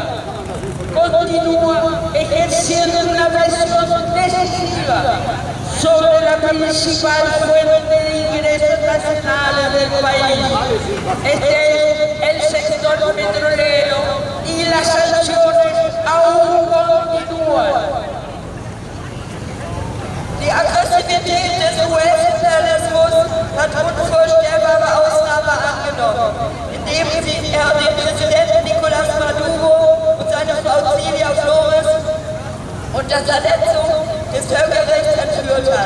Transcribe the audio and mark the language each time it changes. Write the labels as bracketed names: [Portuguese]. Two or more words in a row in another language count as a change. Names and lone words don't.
[Spanish] Continúa ejerciendo una presión decisiva sobre la principal fuente de ingresos nacionales del país. Este es el sector petrolero y las sanciones aún continúan. [German] Die Aggressivität des US-Imperialismus hat unvorstellbare Ausnahme angenommen, indem er den Präsidenten Nicolás Maduro und seine Frau Celia Flores unter Verletzung des Völkerrechts entführt hat.